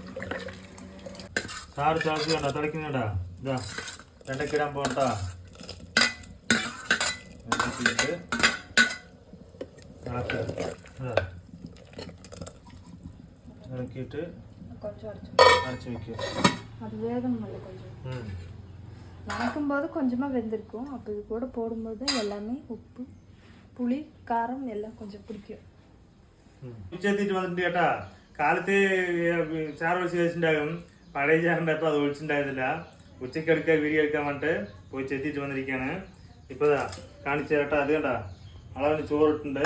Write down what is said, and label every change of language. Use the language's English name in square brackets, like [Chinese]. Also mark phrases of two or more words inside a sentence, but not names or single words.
[Malayalam] ചാറ് തിളച്ച് വേണ്ട, തിളക്കുന്നുണ്ടാ. ഇതാ വെണ്ടയ്ക്കിടാൻ പോകണ്ടാ. വെണ്ടയ്ക്കിട്ട് ഇളക്കിയിട്ട് അടച്ചു വെക്കുക. [Tamil] அது வேகணும் இல்லை கொஞ்சம். வணக்கும்போது கொஞ்சமாக வெந்திருக்கும். அப்போ இது கூட போடும்போது எல்லாமே உப்பு, [Malayalam] പുളി, കാരം എല്ലാം கொஞ்சம் പിടിക്കും. ഉച്ചെത്തിയിട്ട് വന്നിട്ട് കേട്ടാ. കാലത്ത് ചാറ് ഒഴിച്ച് കഴിച്ചിട്ടുണ്ടാകും. പഴയ ചാറുണ്ടായപ്പോൾ അത് ഒഴിച്ചിട്ടുണ്ടായിരുന്നില്ല. ഉച്ചയ്ക്ക് എടുക്കാൻ വീഡിയോ എടുക്കാൻ വേണ്ടിട്ട് പോയി ചെത്തിയിട്ട് വന്നിരിക്കുകയാണ്. ഇപ്പോൾ ഇതാ കാണിച്ചു കേട്ടാ. അത് കണ്ടാ അളവിന് ചോറിട്ടുണ്ട്.